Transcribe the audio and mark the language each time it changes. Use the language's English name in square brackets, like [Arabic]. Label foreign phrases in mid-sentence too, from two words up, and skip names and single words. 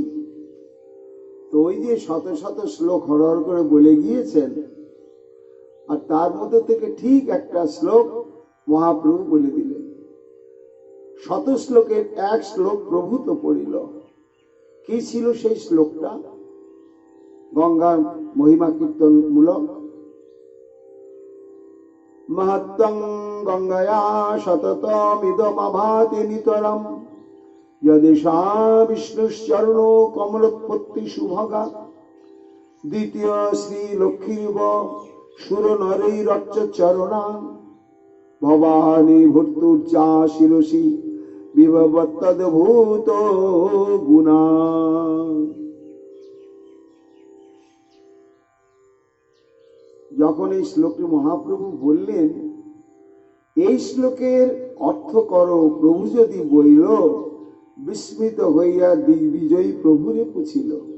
[Bangla] তো ওই যে শত শত শ্লোক হরহর করে বলে গিয়েছেন, আর তার মধ্যে থেকে ঠিক একটা শ্লোক মহাপ্রভু বলে দিলেন। শত শ্লোকের এক শ্লোক প্রভূত পড়িল। কি ছিল সেই শ্লোকটা? গঙ্গার মহিমা কীর্তন মূলক। [Sanskrit] महत्तं गंगया सततमिदमभाति नितरं यदिशा विष्णुश्चरणो कमलोत्पत्ति शुभगा द्वितीय श्री लक्ष्मीव सुरनरैरच्च चरणा भवानी भूर्तुर्जा शिरसि विभवत्तद्भूत गुणा। [Bangla] যখন এই শ্লোকটি মহাপ্রভু বললেন, এই শ্লোকের অর্থ করো প্রভু যদি বইল, বিস্মিত হইয়া দিগ্বিজয়ী প্রভুরে পুছিল।